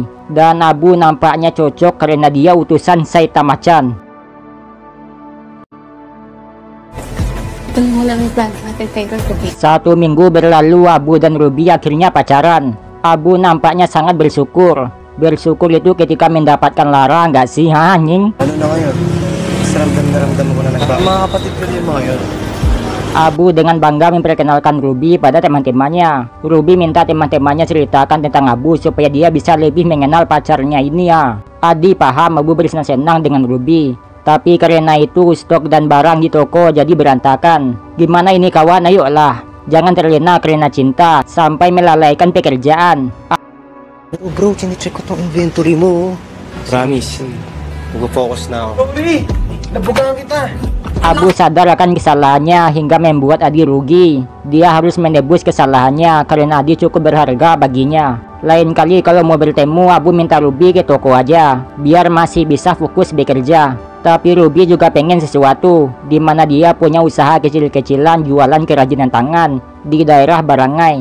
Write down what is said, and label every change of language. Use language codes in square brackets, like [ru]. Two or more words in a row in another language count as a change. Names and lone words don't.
[id] Dan Abu nampaknya cocok karena dia utusan Saitama-chan. 1 minggu berlalu, Abu dan Ruby akhirnya pacaran. Abu nampaknya sangat bersyukur. Bersyukur itu ketika mendapatkan Lara, nggak sih anjing? [tl] Ano na ngayon? Ramdam ko na nagbago. Mga kapatid ko din mga yun. [id] Abu dengan bangga memperkenalkan Ruby pada teman-temannya. Ruby minta teman-temannya ceritakan tentang Abu supaya dia bisa lebih mengenal pacarnya ini ya. Adi paham Abu bersenang-senang dengan Ruby. Tapi karena itu stok dan barang di toko jadi berantakan. Gimana ini kawan, ayolah. Jangan terlena karena cinta sampai melalaikan pekerjaan. [tl] Bro, chine-check ko tong inventory mo. Promise. Mag-focus na ako. Ruby! Nabugaan kita! [id] Abu sadar akan kesalahannya hingga membuat Adi rugi. Dia harus menebus kesalahannya karena Adi cukup berharga baginya. Lain kali kalau mau bertemu, Abu minta Ruby ke toko aja, biar masih bisa fokus bekerja. Tapi Ruby juga pengen sesuatu, dimana dia punya usaha kecil-kecilan jualan kerajinan tangan di daerah Barangay.